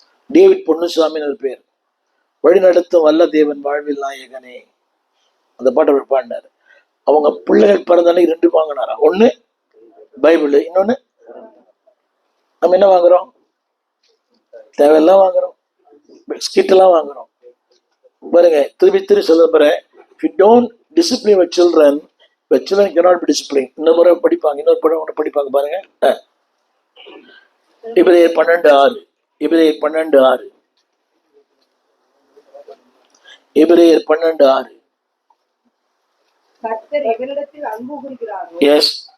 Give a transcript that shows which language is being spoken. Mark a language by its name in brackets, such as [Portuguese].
[Tamil] David பொன்னுசாமின்னு ஒரு பேர். வழிநடத்தும் வல்ல தேவன் வாழ்வில் நாயகனே, அந்த பாட்டை அவர் பாடினார். அவங்க பிள்ளைகள் பிறந்தனைக்கு 2 வாங்கினாராம். ஒன்று பைபிள், இன்னொன்று நம்ம என்ன வாங்குறோம்? தேவையெல்லாம் வாங்குறோம். ஸ்கிட்டெல்லாம் வாங்குறோம் பாருங்க. திருப்பி சொல்ல போறேன். [English] If you don't discipline your children cannot be disciplined. [Tamil] இன்னொரு முறை படிப்பாங்க, இன்னொரு படம் படிப்பாங்க பாருங்க. எபிரேயர் 12:6 எபிரேயர் 12:6 எபிரேயர் 12:6 கர்த்தர் எவரிடத்தில் அன்பு கூறுகிறாரோ [English] yes